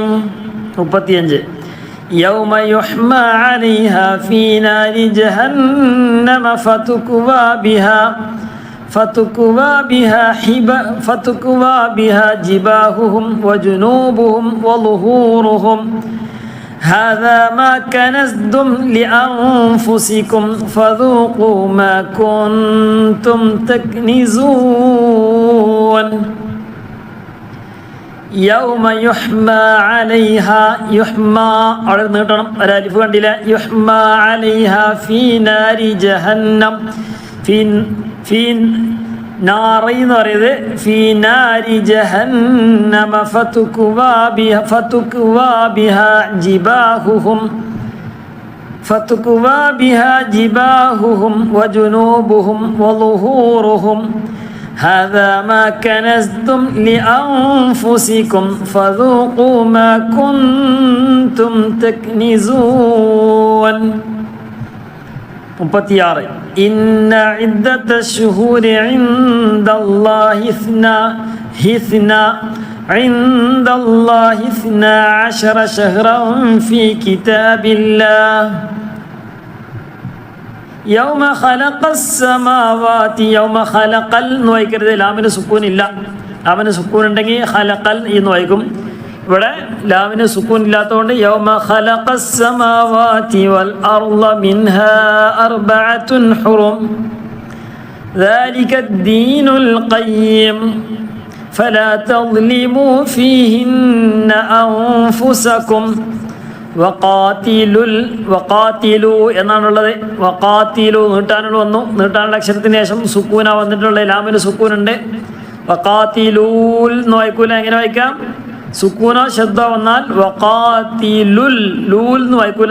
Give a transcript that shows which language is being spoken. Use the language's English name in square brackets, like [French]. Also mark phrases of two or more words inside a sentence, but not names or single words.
[Arabic] 35 يوم يحمى عليها في نار جهنم فتكوى بها جباههم وجنوبهم وظهورهم هذا ما كنزتم لأنفسكم فذوقوا ما كنتم تكنزون. يوم يحمى عليها يحمى ألف കണ്ടില്ല يحمى عليها في نار جهنم في നാറി [Malayalam] എന്ന് പറയുന്നത് [Arabic] في نار جهنم فتكوى بها جباههم وجنوبهم وظهورهم هذا ما كنزتم لأنفسكم فذوقوا ما كنتم تكنزون. 36 إن عدة الشهور عند الله 12 شهرا في كتاب الله يوم خلق السماوات يوم خلق [Malayalam] എന്ന് വായിക്കരുത്, ലാമിന് സുക്കൂൻ ഇല്ല. ലാമിന് സുക്കൂൻ ഉണ്ടെങ്കിൽ ഖലഖൽ എന്ന് വായിക്കും. ഇവിടെ ലാമിന് സുക്കൂൻ ഇല്ലാത്തതുകൊണ്ട് [Arabic] يوم خلق السماوات والأرض منها أربعة حرم ذلك الدين القيم فلا تظلموا فيهن أنفسكم വഖാതിലു എന്നാണുള്ളത്. [Malayalam] വഖാതിലു നീട്ടാനുള്ള വന്നു. നീട്ടാനുള്ള അക്ഷരത്തിന് ശേഷം സുക്കൂന വന്നിട്ടുള്ള ലാമിന് സുക്കൂനുണ്ട്. വഖാതിലൂൽ എന്ന് വായിക്കൂല. എങ്ങനെ വായിക്കാം? സുക്കൂന ശബ്ദ വന്നാൽ വഖാതിലുൽ ലൂൽ എന്ന് വായിക്കൂല.